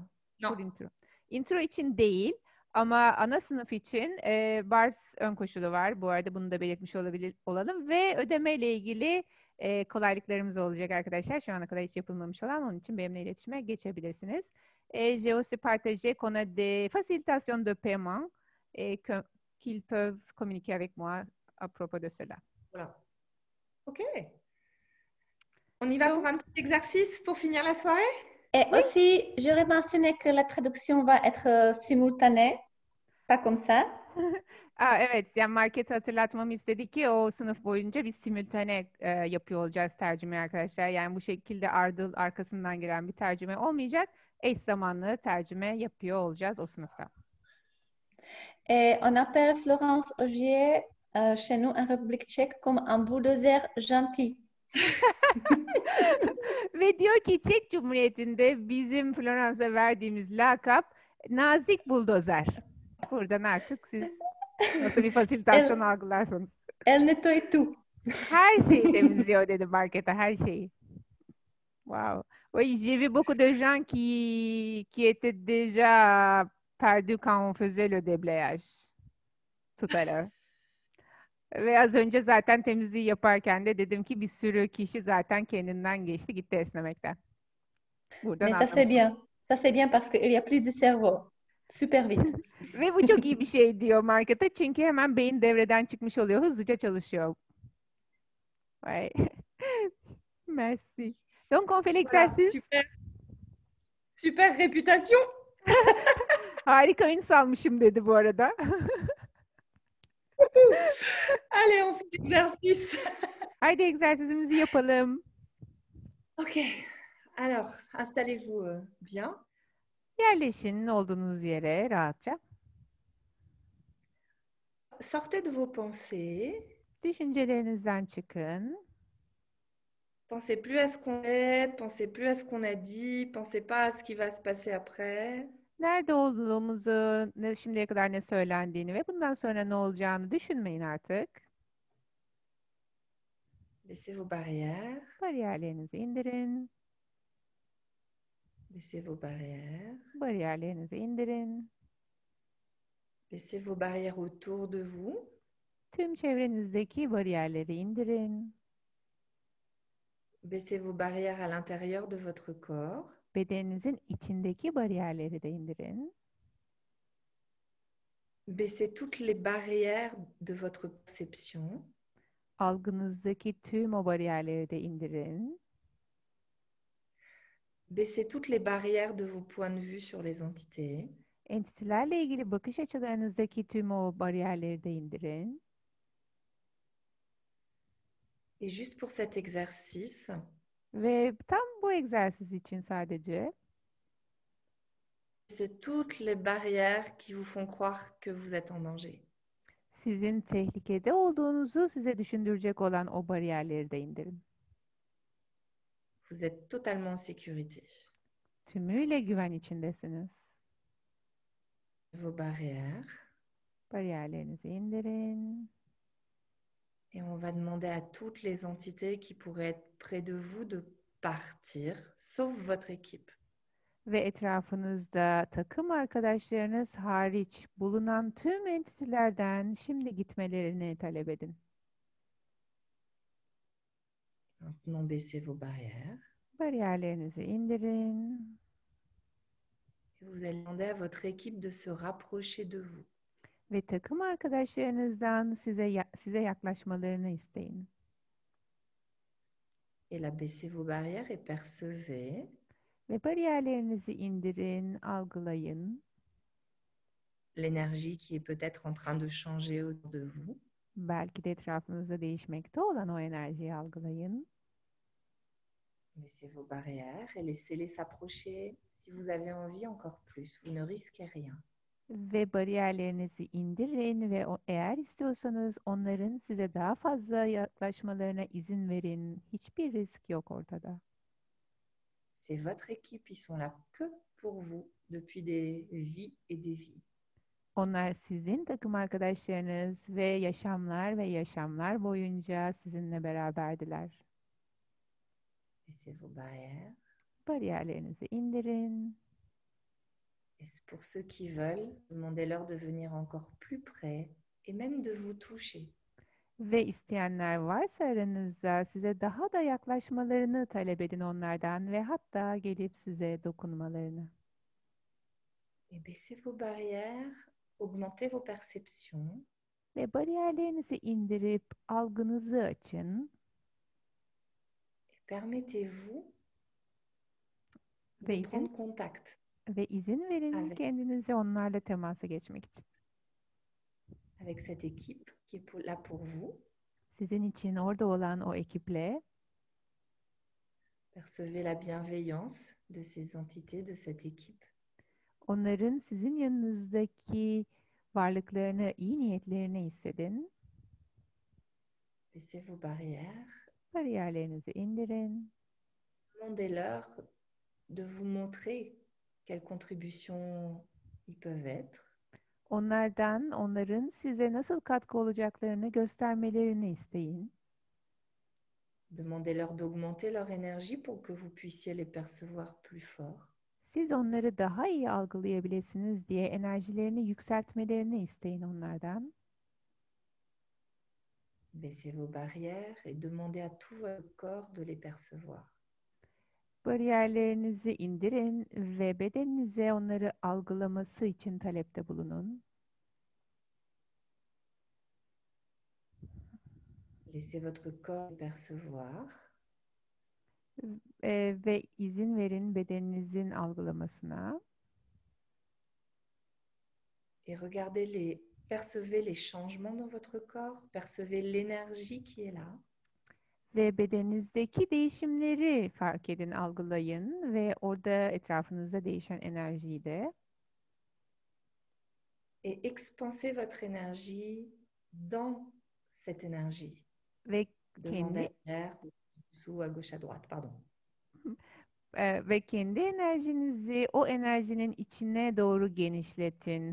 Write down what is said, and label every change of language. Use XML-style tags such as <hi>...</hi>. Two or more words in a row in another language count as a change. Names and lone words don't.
<fr>Non. Pour intro.</fr> <tr>Intro için değil ama ana sınıf için bars ön koşulu var. Bu arada bunu da belirtmiş olalım ve ödeme ile ilgili kolaylıklarımız olacak arkadaşlar. Şu ana kadar hiç yapılmamış olan, onun için benimle iletişime geçebilirsiniz.</tr> <fr>J'ai aussi partagé qu'on a des facilitations de paiement qu'ils peuvent communiquer avec moi à propos de cela. Voilà. OK. On y va pour un petit exercice pour finir la soirée? Et aussi, j'aurais mentionné que la traduction va être simultanée, pas comme ça.</fr> <tr>Evet, yani markete hatırlatmamı istedi ki o sınıf boyunca biz simultane yapıyor olacağız tercüme arkadaşlar. Yani bu şekilde ardıl arkasından gelen bir tercüme olmayacak. Eş zamanlı tercüme yapıyor olacağız o sınıfta.</tr> <fr>Et on appelle Florence Augier chez nous en République tchèque comme un bulldozer gentil.</fr> <tr>Ve diyor ki Çek Cumhuriyeti'nde bizim Florence'a verdiğimiz lakap nazik buldozer. Buradan artık siz nasıl bir fasilitasyon algılarsanız.</tr> <fr>Elle nettoie tout.</fr> <tr>Her şeyi temizliyor dedi markete, her şeyi. Wow.</tr> <fr>Oui, j'ai vu beaucoup de gens qui étaient déjà perdus quand on faisait le déblayage tout à l'heure.</fr> <tr>Ve az önce zaten temizliği yaparken de dedim ki bir sürü kişi zaten kendinden geçti, gitti esnemekten. Buradan</tr> <fr>Mais ça c'est bien. Ça c'est bien parce qu'il y a plus de cerveau. Super vite.</fr> <tr>Ve bu çok iyi bir şey diyor markete, çünkü hemen beyin devreden çıkmış oluyor, hızlıca çalışıyor.</tr> <fr>Ouais. Merci. Donc on fait l'exercice. Super. Super réputation.</fr> <tr>Harika ün salmışım dedi bu arada.</tr> <fr>Allez, on fait l'exercice.</fr> <tr>Haydi egzersizimizi yapalım. OK.</tr> <fr>Alors, installez-vous bien.</fr> <tr>Yerleşin olduğunuz yere rahatça.</tr> <fr>Sortez de vos pensées.</fr> <tr>Düşüncelerinizden çıkın.</tr> <fr>Pensez plus à ce qu'on est, pensez plus à ce qu'on a dit, pensez pas à ce qui va se passer après.</fr> <tr>Nerede olduğumuzu, şimdiye kadar ne söylendiğini ve bundan sonra ne olacağını düşünmeyin artık.</tr> <fr>Baissez vos barrières.</fr> <tr>Bariyerlerinizi indirin.</tr> <fr>Baissez vos barrières.</fr> <tr>Bariyerlerinizi indirin.</tr> <fr>Baissez vos barrières autour de vous.</fr> <tr>Tüm çevrenizdeki bariyerleri indirin.</tr> <fr>Baissez vos barrières à l'intérieur de votre corps.</fr> <tr>Bedeninizin içindeki bariyerleri de indirin.</tr> <fr>Baissez toutes les barrières de votre perception.</fr> <tr>Algınızdaki tüm o bariyerleri de indirin.</tr> <fr>Baissez toutes les barrières de vos points de vue sur les entités.</fr> <tr>Entitelerle ilgili bakış açılarınızdaki tüm o bariyerleri de indirin.</tr> <fr>Et juste pour cet exercice,</fr> <tr>Ve tam bu egzersiz için sadece</tr> <fr>c'est toutes les barrières qui vous font croire que vous êtes en danger.</fr> <tr>sizin tehlikede olduğunuzu size düşündürecek olan o bariyerleri de indirin.</tr> <fr>Vous êtes totalement en sécurité.</fr> <tr>Tümüyle güven içindesiniz.</tr> <fr>Vos barrières.</fr> <tr>Bariyerlerinizi indirin.</tr> <fr>Et on va demander à toutes les entités qui pourraient être près de vous de partir, sauf votre équipe.</fr> <tr>Ve etrafınızda takım arkadaşlarınız hariç bulunan tüm entitelerden şimdi gitmelerini talep edin.</tr> <fr>Maintenant, baissez vos barrières.</fr> <tr>Bariyerlerinizi indirin.</tr> <fr>Et vous allez demander à votre équipe de se rapprocher de vous.</fr> <tr>Ve takım arkadaşlarınızdan size yaklaşmalarını isteyin.</tr> <fr>Et là, baissez vos barrières et percevez</fr> <tr>Ve bariyerlerinizi indirin, algılayın.</tr> <fr>l'énergie qui est peut-être en train de changer autour de vous.</fr> <tr>Belki de etrafınızda değişmekte olan o enerjiyi algılayın.</tr> <fr>Baissez vos barrières et laissez-les s'approcher si vous avez envie encore plus. Vous ne risquez rien.</fr> <tr>Ve bariyerlerinizi indirin ve eğer istiyorsanız onların size daha fazla yaklaşmalarına izin verin. Hiçbir risk yok ortada.</tr> <fr>C'est votre équipe, ils sont là que pour vous depuis des vies et des vies.</fr> <tr>Onlar sizin takım arkadaşlarınız ve yaşamlar boyunca sizinle beraberdiler.</tr> <fr>Baissez vos barrières.</fr> <tr>Bariyerlerinizi indirin.</tr> <fr>Et pour ceux qui veulent, demandez-leur de venir encore plus près et même de vous toucher.</fr> <tr>Ve isteyenler varsa aranızda size daha da yaklaşmalarını talep edin onlardan ve hatta gelip size dokunmalarını.</tr> <fr>Et baissez vos barrières, augmentez vos perceptions.</fr> <tr>Ve bariyerlerinizi indirip algınızı açın.</tr> <fr>Et permettez-vous</fr> <tr>Ve</tr> <fr>de prendre contact</fr> <tr>Ve izin verin</tr> <fr>avec,</fr> <tr>kendinize onlarla temasa geçmek için.</tr> <fr>avec cette équipe qui est là pour vous.</fr> <tr>Sizin için orada olan o ekiple</tr> <fr>Percevez la bienveillance de ces entités, de cette équipe.</fr> <tr>onların sizin yanınızdaki varlıklarını, iyi niyetlerini hissedin.</tr> <fr>Baissez vos barrières.</fr> <tr>Bariyerlerinizi indirin.</tr> <fr>Demandez-leur de vous montrer quelle contribution ils peuvent être.</fr> <tr>Onlardan, onların size nasıl katkı olacaklarını göstermelerini isteyin.</tr> <fr>Demandez-leur d'augmenter leur énergie pour que vous puissiez les percevoir plus fort.</fr> <tr>Siz onları daha iyi algılayabilirsiniz diye enerjilerini yükseltmelerini isteyin onlardan.</tr> <fr>Baissez vos barrières et demandez à tout votre corps de les percevoir.</fr> <tr>Bariyerlerinizi indirin ve bedeninize onları algılaması için talepte bulunun.</tr> <fr>Laissez votre corps les percevoir.</fr> <tr>Ve izin verin bedeninizin algılamasına.</tr> <fr>Et percevez les changements dans votre corps, percevez l'énergie qui est là.</fr> <tr>Ve bedeninizdeki değişimleri fark edin, algılayın ve orada etrafınızda değişen enerjiyi de.</tr> <fr>Et expansez votre énergie dans cette énergie.</fr> <tr>Ve</tr> <fr>Demandez à l'air, dessous, à gauche, à droite, pardon.</fr> <tr>Ve kendi enerjinizi o enerjinin içine doğru genişletin.</tr>